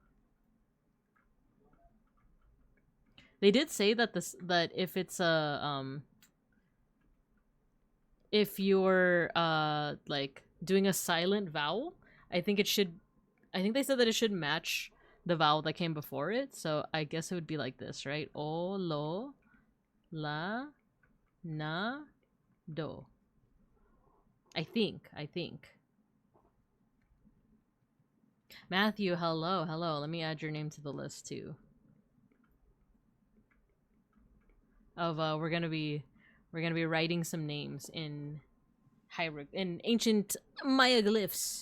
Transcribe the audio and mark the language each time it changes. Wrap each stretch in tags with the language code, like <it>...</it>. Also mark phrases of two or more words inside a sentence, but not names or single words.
<en>They did say that that if it's a if you're like doing a silent vowel, I think they said that it should match the vowel that came before it. So I guess it would be like this, right? O, lo, la, na, do. I think. Matthew, hello. Let me add your name to the list too. Of we're gonna be writing some names in ancient Maya glyphs.</en>